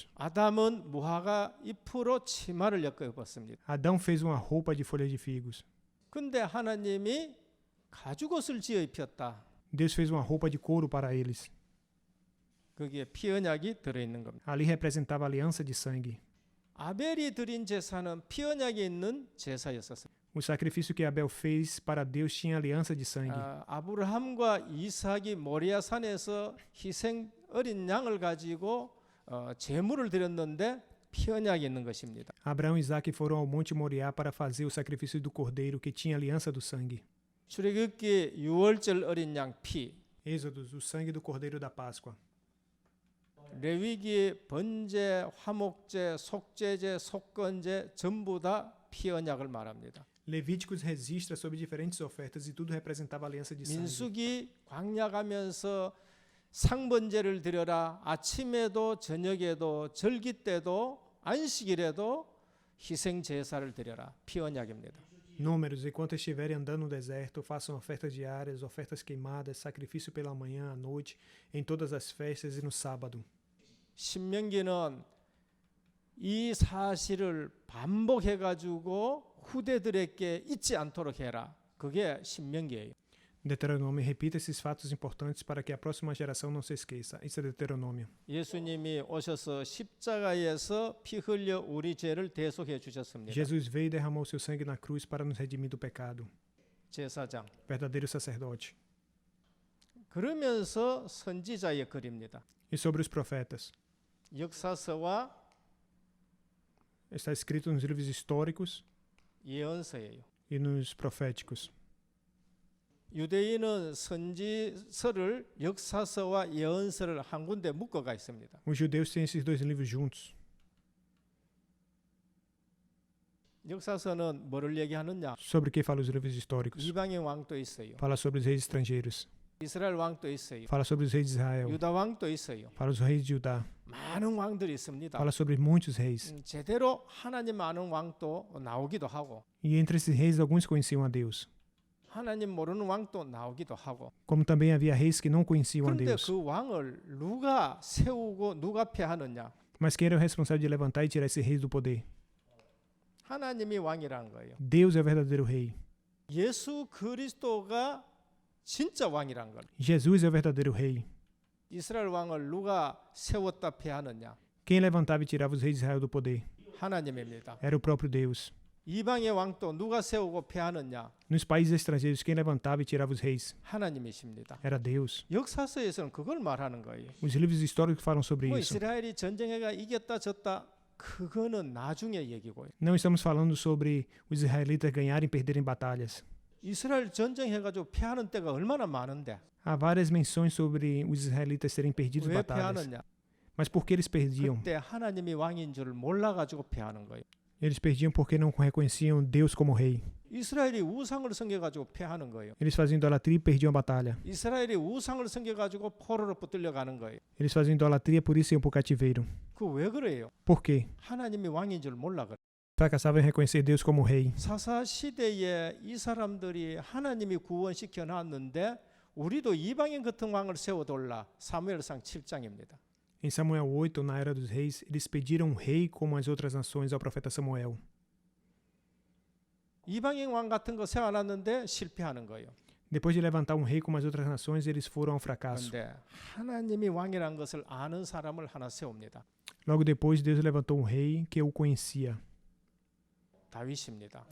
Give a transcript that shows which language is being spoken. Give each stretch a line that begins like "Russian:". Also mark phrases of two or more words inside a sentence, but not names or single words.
Korean: 아담은 무화과 잎으로 치마를 엮어 입었습니다.
Portuguese: Adão fez uma roupa de folhas de figos.
Korean: 근데 하나님이 가죽옷을 지어 입혔다.
Portuguese: Deus fez uma roupa de couro para eles.
Korean: 거기에 피 언약이 들어있는 겁니다.
Portuguese: Ali representava a aliança de sangue.
Korean: 아벨이 드린 제사는 피 언약이 있는 제사였었어요.
Portuguese: O sacrifício que Abel fez para Deus tinha aliança de sangue.
Korean: 아브라함과 이삭이 모리아 산에서 희생 어린 양을 가지고 제물을 드렸는데 피 언약이 있는 것입니다.
Portuguese: Abraão e Isaque foram ao Monte Moriá para fazer o sacrifício do cordeiro que tinha aliança do sangue.
Korean: 출애굽기 6월절 어린 양 피,
Portuguese: Êxodos, o sangue do cordeiro da Páscoa.
Korean: 레위기 번제, 화목제, 속죄제, 속건제 전부 다 피 언약을 말합니다.
Portuguese: Levíticos registra sobre diferentes ofertas e tudo representava a aliança de sangue.
Korean: 민수기 광야 가면서 상번제를 드려라. 아침에도 저녁에도 절기 때도 안식일에도 희생 제사를 드려라. 피 언약입니다.
Portuguese: Números, enquanto estiverem andando no deserto, façam ofertas diárias, ofertas queimadas, sacrifício pela manhã, à noite, em todas as festas e no sábado.
Korean: 신명기는 이 사실을 반복해 가지고 후대들에게 잊지 않도록 해라. 그게 신명기예요.
Portuguese: Deuteronômio repita esses fatos importantes para que a próxima geração não se esqueça. Isso é Deuteronômio.
Korean: 예수님이 오셔서 십자가에서 피 흘려 우리 죄를 대속해 주셨습니다.
Portuguese: Jesus veio e derramou seu sangue na cruz para nos redimir do pecado.
Korean: 제사장.
Portuguese: Verdadeiro sacerdote.
Korean: 그러면서 선지자의 글입니다.
Portuguese: E sobre os profetas?
Korean: 역사서와
Portuguese: Está escrito nos livros históricos
Korean: 예언서예요.
Portuguese: e nos proféticos.
Korean: 유대인은 선지서를 역사서와 예언서를 한 군데 묶어가 있습니다.
Portuguese: Os judeus têm esses dois livros juntos.
Korean: 역사서는 뭐를 얘기하느냐?
Portuguese: Sobre que fala os livros históricos?
Korean: 이방인 왕도 있어요.
Portuguese: Fala sobre os reis estrangeiros.
Korean: 이스라엘 왕도 있어요.
Portuguese: Fala sobre os reis de Israel.
Korean: 유다 왕도 있어요.
Portuguese: Fala os reis de Judá.
Korean: 많은 왕들이 있습니다.
Portuguese: Fala sobre muitos reis.
Korean: 제대로 하나님 아는 왕도 나오기도 하고
Portuguese: E entre esses reis, alguns conheciam a Deus.
Korean: 하나님 모르는 왕도 나오기도 하고.
Portuguese: Como também havia reis que não conheciam a
Korean: 그런데
Portuguese: Deus.
Korean: 그 왕을 누가 세우고 누가 폐하느냐?
Portuguese: Mas quem era o responsável de levantar e tirar esses reis do poder?
Korean: 하나님이 왕이라는 거예요.
Portuguese: Deus é o verdadeiro rei.
Korean: 예수 그리스도가 진짜 왕이라는 거예요.
Portuguese: Jesus é o verdadeiro rei.
Korean: 이스라엘 왕을 누가 세웠다 폐하느냐?
Portuguese: Quem levantava e tirava os reis de Israel do poder?
Korean: 하나님입니다.
Portuguese: Era o próprio Deus.
Korean: 이방의 왕도 누가 세우고 폐하느냐?
Portuguese: Nos países estrangeiros, quem levantava e tirava os reis?
Korean: 하나님이십니다.
Portuguese: Era Deus.
Korean: 역사서에서는 그걸 말하는 거예요.
Portuguese: Os livros históricos falam sobre
Korean: 뭐
Portuguese: isso.
Korean: 이스라엘이 전쟁해가 이겼다 졌다 그거는 나중에 얘기고요.
Portuguese: Não estamos falando sobre os israelitas ganharem e perderem batalhas.
Korean: 이스라엘 전쟁해가지고 패하는 때가 얼마나 많은데
Portuguese: Há várias menções sobre os israelitas terem perdido
Korean: 왜
Portuguese: batalhas.
Korean: 패하느냐?
Portuguese: Mas por que eles perdiam?
Korean: 그때 하나님이 왕인 줄 몰라가지고 패하는 거예요.
Portuguese: Eles perdiam porque não reconheciam Deus como rei.
Korean: 이스라엘이 우상을 섬겨가지고 패하는 거예요.
Portuguese: Eles faziam idolatria e perdiam a batalha.
Korean: 이스라엘이 우상을 섬겨가지고 포로로 붙들려 가는 거예요.
Portuguese: Eles faziam idolatria, por isso iam para o cativeiro.
Korean: 그 왜 그래요?
Portuguese: Por quê?
Korean: 하나님이 왕인 줄 몰라 그래.
Portuguese: Fracassavam em reconhecer Deus como rei.
Korean: 사사 시대에 이 사람들이 하나님이 구원시켜 놨는데 우리도 이방인 같은 왕을 세워달라. 사무엘상 7장입니다.
Portuguese: Em Samuel 8, na Era dos Reis, eles pediram um rei como as outras nações ao profeta Samuel.
Korean: 이방인 왕 같은 거 세워놨는데 실패하는 거예요.
Portuguese: Depois de levantar um rei como as outras nações, eles foram ao fracasso.
Korean: 그런데 하나님이 왕이라는 것을 아는 사람을 하나 세웁니다.
Portuguese: Logo depois, Deus levantou um rei que o conhecia,
Korean: 다윗입니다.